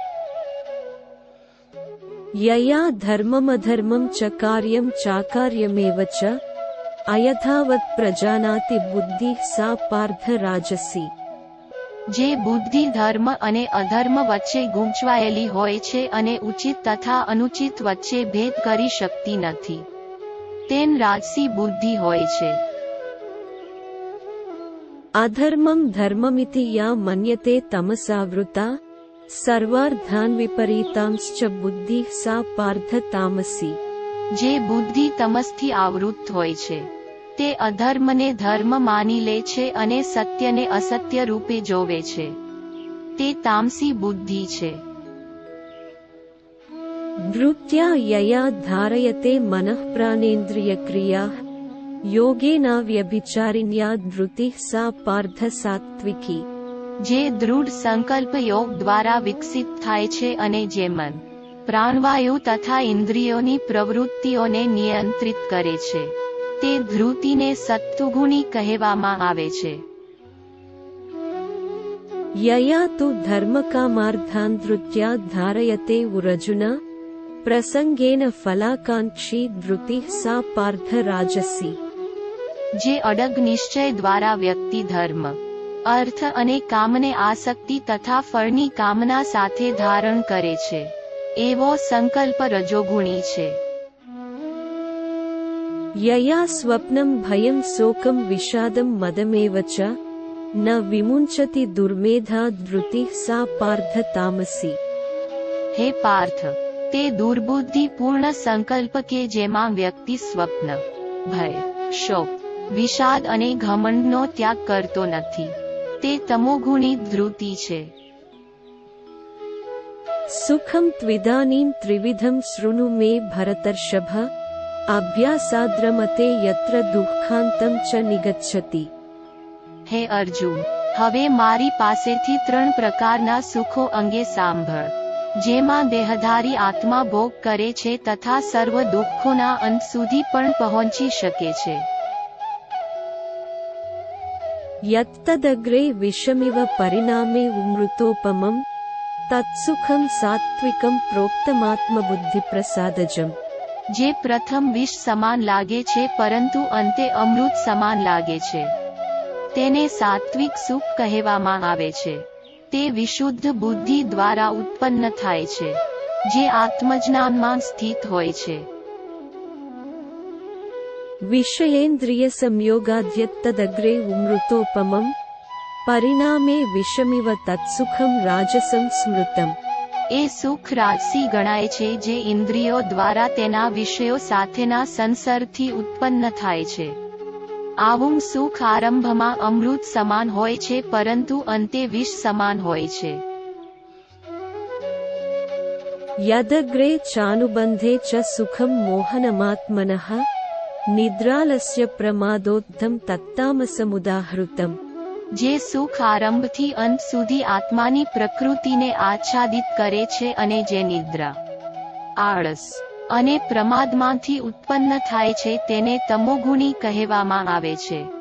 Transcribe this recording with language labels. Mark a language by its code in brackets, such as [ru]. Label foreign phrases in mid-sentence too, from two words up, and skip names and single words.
[sa] यया धर्ममधर्मं च कार्यं चाकार्यमेव च अयथावत् प्रजानाति बुद्धिः सा पार्थ राजसी. [gu] જે બુદ્ધિ ધર્મ અને અધર્મ વચ્ચે ગૂંચવાયેલી હોય છે અને ઉચિત તથા અનુચિત વચ્ચે ભેદ કરી શકતી નથી, તેન રાજસી બુદ્ધિ હોય છે. [sa] अधर्मं धर्ममिति या मन्यते तमसावृता सर्वार्थान् विपरीतांश्च बुद्धिः सा पार्थ तामसी. [gu] જે બુદ્ધિ તમસથી આવૃત હોય છે, તે અધર્મને ધર્મ માની લે છે અને સત્યને અસત્ય રૂપે જોવે છે, તે તામસી બુદ્ધિ છે. [sa] वृत्त्या यया धारयते मनः प्राणेन्द्रियक्रियाः योगेनाव्यभिचारिण्या धृतिः सा पार्थ सात्विकी. [gu] જે દૃઢ સંકલ્પ યોગ દ્વારા વિકસિત થાય છે અને જે મન, પ્રાણવાયુ તથા ઇન્દ્રિયોની પ્રવૃત્તિઓને નિયંત્રિત કરે છે, તે ધૃતિને સત્વગુણી કહેવામાં આવે છે. [sa] यया तु धर्मकामार्थान् धृत्या धारयते उरजुना प्रसंगेन फलाकांक्षी धृतिः सा पार्थ राजसी. [gu] જે અડગ નિશ્ચય દ્વારા વ્યક્તિ ધર્મ, અર્થ અને કામને આસક્તિ તથા ફળની કામના સાથે ધારણ કરે છે, એવો સંકલ્પ રજોગુણી છે. [sa] यया स्वप्नं भयं शोकं विषादं मदमेव च न विमुञ्चति दुर्मेधा धृतिः सा पार्थ तामसी. [gu] હે પાર્થ, તે દુર્બુદ્ધિ પૂર્ણ સંકલ્પ કે જેમાં વ્યક્તિ સ્વપ્ન, ભય, શોક, વિષાદ અને ઘમંડનો ત્યાગ કરતો નથી, તે તમોગુણી ધૃતિ છે. [sa] सुखं त्विदानीं त्रिविधं शृणु मे भरतर्षभ अभ्यासाद्रमते यत्र दुःखान्तं च निगच्छति। [gu] હે અર્જુન, હવે મારી પાસેથી 3 પ્રકારના સુખો અંગે સાંભળ, જેમાં દેહધારી આત્મા ભોગ કરે છે તથા સર્વ દુઃખોના અંત સુધી પણ પહોંચી શકે છે. [sa] यत्तदग्रे विषमिव परिणामे उमृतोपमं तत्सुखं सात्विकं प्रोक्तमात्मबुद्धिप्रसादजम्। [gu] જે પ્રથમ વિષ સમાન લાગે છે પરંતુ અંતે અમૃત સમાન લાગે છે, તેને સાત્વિક સુખ કહેવામાં આવે છે. તે વિશુદ્ધ બુદ્ધિ દ્વારા ઉત્પન્ન થાય છે, જે આત્મજ્ઞાનમાં સ્થિત હોય છે. [sa] विषयेन्द्रिय संयोगाद्यत्तदग्रे उमृतोपमं परिणामे विषमिव तत्सुखं राजसं स्मृतम्। [gu] એ સુખ રાજસી ગણાય છે, જે ઇન્દ્રિયો દ્વારા તેના વિષયો સાથેના સંસર્ગથી ઉત્પન્ન થાય છે. આવું સુખ આરંભમાં અમૃત સમાન હોય છે પરંતુ અંતે વિષ સમાન હોય છે. [sa] यदग्रे चानुबन्धे च सुखं मोहनमात्मनः निद्रालस्य प्रमादोत्थं तत्तामसमुदाहृतम्। [gu] જે સુખ આરંભથી અંત સુધી આત્માની પ્રકૃતિને આચ્છાદિત કરે છે અને જે નિદ્રા, આળસ અને પ્રમાદમાંથી ઉત્પન્ન થાય છે તેને તમોગુણી કહેવામાં આવે છે.